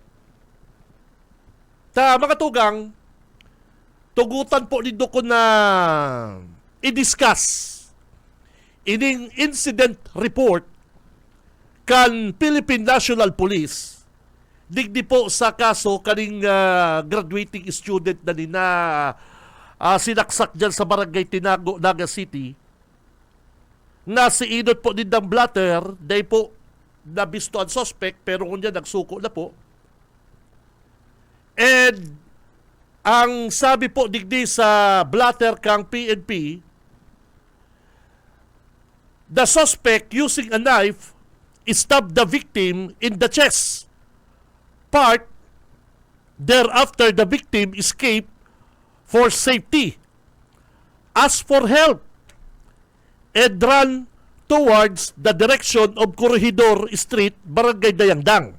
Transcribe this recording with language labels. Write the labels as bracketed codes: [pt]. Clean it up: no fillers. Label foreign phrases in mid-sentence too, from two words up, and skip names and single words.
[bik] Ta mga tugang, tugutan po nito ko na i-discuss ining incident report kan Philippine National Police digdi po sa kaso kaning graduating student na nina sinaksak dyan sa Barangay Tinago, Naga City, na si Inot po din ng blatter, day po nabisto ang suspect pero kung yan nagsuko na po. And ang sabi po digdi sa blatter kang PNP, [en] the suspect using a knife stabbed the victim in the chest part. Thereafter, the victim escaped for safety, asked for help, and ran towards the direction of Corregidor Street, Barangay Dayangdang.